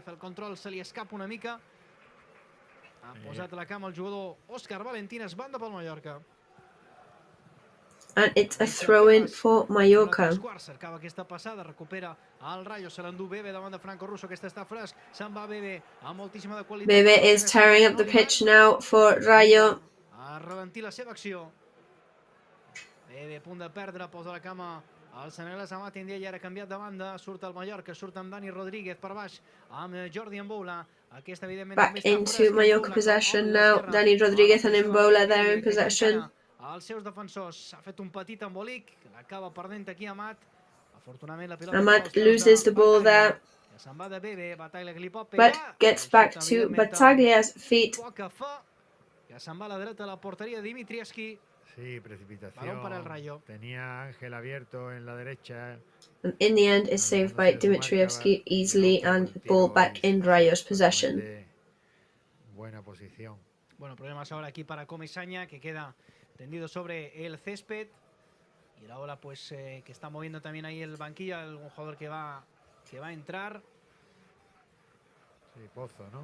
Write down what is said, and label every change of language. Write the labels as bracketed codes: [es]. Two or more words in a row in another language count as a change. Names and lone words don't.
[ca] El control se li escapa una mica. Ha posat la cama el jugador Òscar Valentines, banda pel Mallorca. [en] And it's a throw-in for Mallorca. [ca] Cercava aquesta passada, recupera el Rayo, se l'endú Bebe davant de Franco Russo, aquesta està fresc, se'n va Bebe amb moltíssima de qualitat. [en] Bebe is tearing up the pitch now for Rayo. [ca] A ralentir la seva acció. Bebe a punt de perdre, posa la cama el senegalès Amat Ndiaye, ara canviat de banda, surt el Mallorca, surt amb Dani Rodríguez per baix, amb Jordi Mboula. [en] Back into Mallorca possession now. Dani Rodríguez and Mboula there in possession. [ca] Els seus defensors s'ha fet un petit embolic, l'acaba perdent aquí Amat. Afortunadament la pilota... [en] Amat loses the ball there, [ca] se'n va de Bebe, Battaglia que li pot pegar. [en] but gets back to Battaglia's feet. [ca] Que se'n va a la dreta de la porteria Dimitrievski. [es] Sí, precipitación. Balón para el Rayo. Tenía Ángel abierto en la derecha. [en] And in the end is saved by Dimitrievski easily and ball back in Rayo's possession. [es] Buena posición. Bueno, problemas ahora aquí para Comesaña, que queda tendido sobre el césped. Y la ola pues que está moviendo también ahí el banquillo, algún jugador que va a entrar. Sí, Pozo, ¿no?